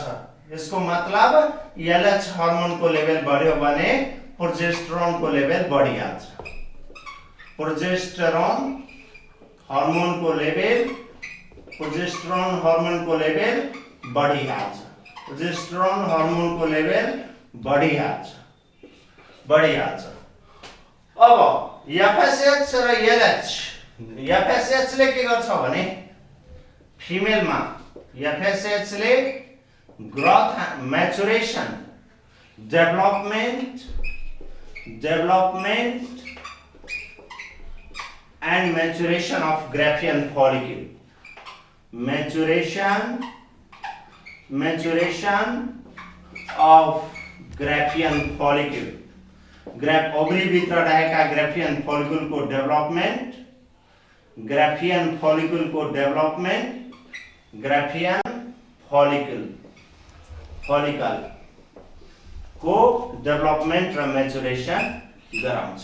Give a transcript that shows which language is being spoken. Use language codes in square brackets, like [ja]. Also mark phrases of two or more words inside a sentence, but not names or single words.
[ne] यसको मतलब LH हार्मोनको लेभल बढ्यो भने प्रोजेस्टेरोनको लेभल बढिहाल्छ, प्रोजेस्टेरोन हार्मोनको लेभल बढिहाल्छ। अब FSH र LH, FSH ले के गर्छ भने फिमेलमा FSH ले [en] growth, maturation, development and maturation of Graafian follicle, maturation of Graafian follicle, [ne] ओभरी भित्र रहेका [en] Graafian follicle [ne] को डेभलपमेन्ट, [en] Graafian follicle [ne] को डेभलपमेन्ट, [en] Graafian follicle [ne] को डेभलपमेन्ट र मेचुरेसन गराउँछ।